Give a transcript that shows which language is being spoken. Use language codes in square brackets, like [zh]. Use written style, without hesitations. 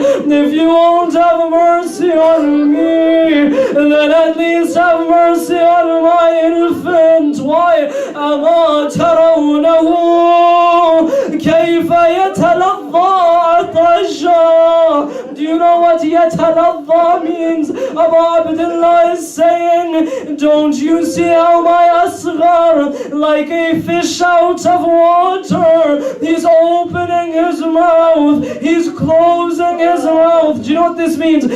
[en] If you won't have mercy on me, then at least have mercy on my infant. Why? [ar] أما ترونه كيف يتلظى عطشا? [en] Do you know what يتلظى means? Abu Abdullah is saying, don't you see how my Asghar, like a fish out of water, he's opening his mouth, he's closing his mouth. Do you know what this means?